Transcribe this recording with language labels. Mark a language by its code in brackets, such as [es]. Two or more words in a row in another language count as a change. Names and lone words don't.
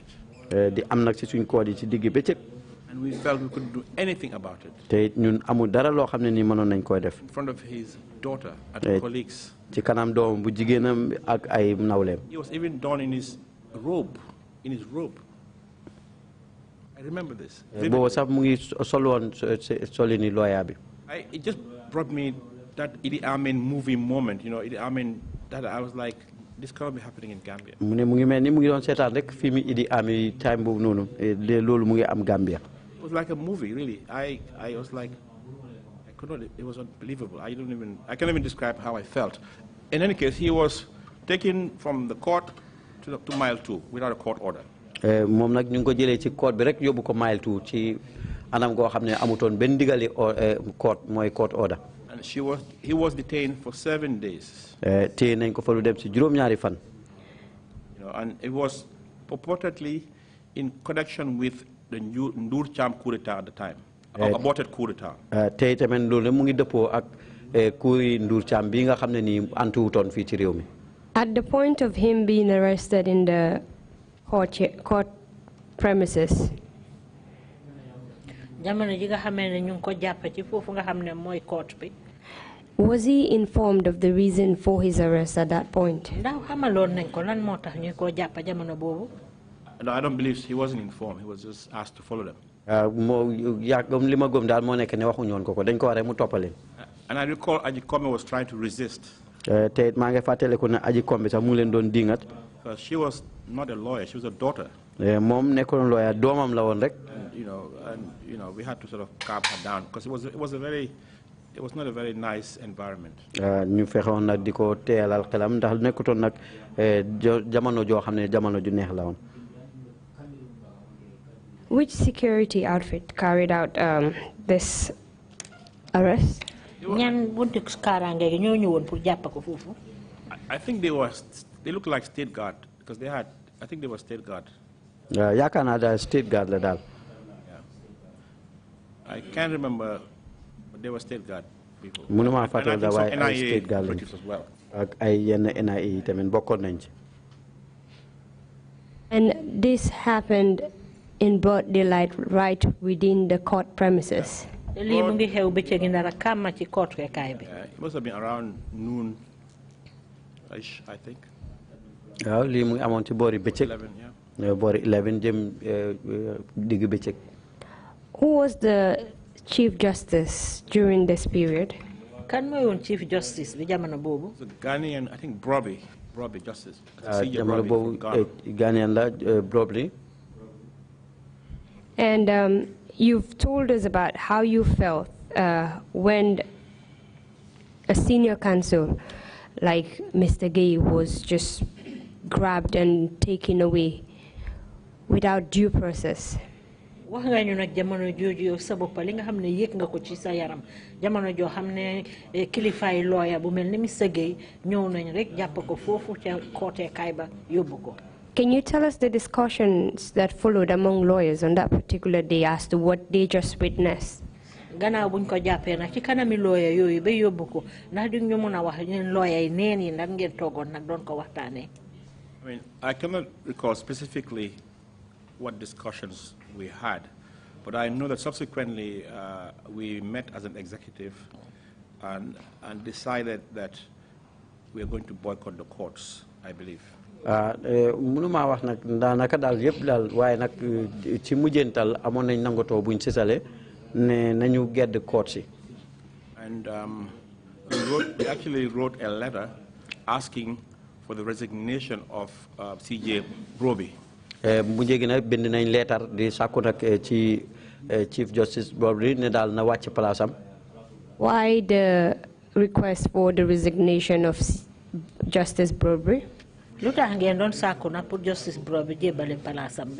[wo] di am nag ci suñ court yi ci digg bëccëg. [en] And we felt we couldn't do anything about it. [wo] te ñun amul dara loo xam ne nii mënoon nañ koy def. [en] In front of his daughter and colleagues. [wo] ci kanam doom bu jigéenam ak ay nawleem. [en] He was even done in his robe. I remember this. [wo] boobu sax mu ngi sol woon soli ni lawyer bi. [en] It just brought me that Idi Amin movie moment, Idi Amin, that I was like, this cannot be happening in Gambia. [wo] mu ne mu ngi mel ni mu ngi doon seetaan rek fi mi Idi Amin time boobu noonu loolu mu ngi am Gambia. [en] It was like a movie, really. I was like, it was unbelievable. I can't even describe how I felt. In any case, he was taken from the court to mile 2 without a court order. [wo] moom nag ñu ngi ko jëlee ci court bi rek yóbbu ko mile 2 ci anam goo xam ne amutoon benn digali court mooy [en] court order. And he was detained for 7 days. [wo] téye nañ ko fa lu dem ci juróom-ñaari fan. [en] And it was purportedly in connection with the Ndur Cham [fr] coup d'etat [en] at the time, aborted [fr] coup d'etat. [wo] tey tamit loolu mu ngi dëppoo ak kuy Ndur Cham bi nga xam ne nii antuwutoon fii ci réew mi. [en] At the point of him being arrested in the court premises. [wo] jamono ji nga xamee ne ñu ngi ko jàpp ci foofu nga xam ne mooy court bi. [en] Was he informed of the reason for his arrest at that point? [wo] ndax xamaloon nañ ko lan moo tax ñu ko jàpp jamono boobu. [en] No, I don't believe he wasn't informed. He was just asked to follow them. [wo] moo yàgg li ma gëm daal moo nekk ne waxuñu woon ko dañ ko waree mu toppaleen. [en] And I recall Aji Kombe was trying to resist. [wo] te maa ngi fàttaliku ne Aji Kombe sax mu leen doon dingat. [en] Because she was not a lawyer; she was a daughter. [wo] moom nekkoon lawyer doomam la woon rek. [en] And we had to sort of calm her down because it was not a very nice environment. [wo] ñu fexewoon nag di ko teelal xelam ndax nekkutoon nag jamono joo xam ne jamono ju neex la woon. [en] Which security outfit carried out this arrest? [wo] ñan buntu kaaraange gi ñoo ñëwoon pour jàpp ko foofu. [en] I think they looked like state guard because I think they were state guard. [wo] yaakaar naa daal [en] state guard [wo] la daal. [en] I can't remember, but they were state guard people. [wo] mënuma fàttali da waaye ay [en] state guard [wo] lañ. [en] as well. [wo] ak ay yenn NIA yi tamit bokkoon nañ ci. [en] And this happened in broad daylight right within the court premises. [wo] lii mu ngi xew bëccëg gi ndara kàmma ci court kaay bi. [en] It must have been around noon, I think. [wo] waaw lii mu ngi amoon ci boori bëccëg. [en] 11, yeah. [wo] boori 11 jëm digg bëccëg. [en] Who was the Chief Justice during this period? [wo] kan mooy woon [en] Chief Justice [wo] bi jamono boobu. [en] The Ghanaian, I think Broby Justice. [wo] jamono boobu Ghanaian la Broby. [en] And you've told us about how you felt when a senior counsel like Mr. Gay was just grabbed and taken away without due process. [wo] wax nga ñu nag jamono jooju yow sa bopp li nga xam ne yëg nga ko ci sa yaram jamono joo xam ne kilifaay lawyer bu mel ni Mr. Gay ñëw nañ rek jàpp ko foofu ca kooteekaay ba yóbbu ko. [en] Can you tell us the discussions that followed among lawyers on that particular day as to what they just witnessed? [wo] Gannaaw buñ ko jàppee nag ci kanami lawyer yooyu ba yóbbu ko ndax di ñu mën a wax ñeen lawyer yi neen yi nag ngeen toogoon nag doon ko waxtaanee. [en] I mean, I cannot recall specifically what discussions we had, but I know that subsequently we met as an executive and decided that we are going to boycott the courts, I believe. [wo] Mënuma wax nag daanaka daal yëpp daal waaye nag ci mujjantal amoon nañ nangotoo buñ sisale ne nañu gedd court si. [en] And we actually wrote a letter asking for the resignation of CJ Broby. [wo] Bu njëgi nag bind nañ leetar di sàkku nag ci [en] Chief Justice [wo] Broby ne daal na wàcc place am. [en] Why the request for the resignation of Justice Broby? [wo] Lu tax ngeen doon sàkku nag pour Justice Broby jébbale place am bi.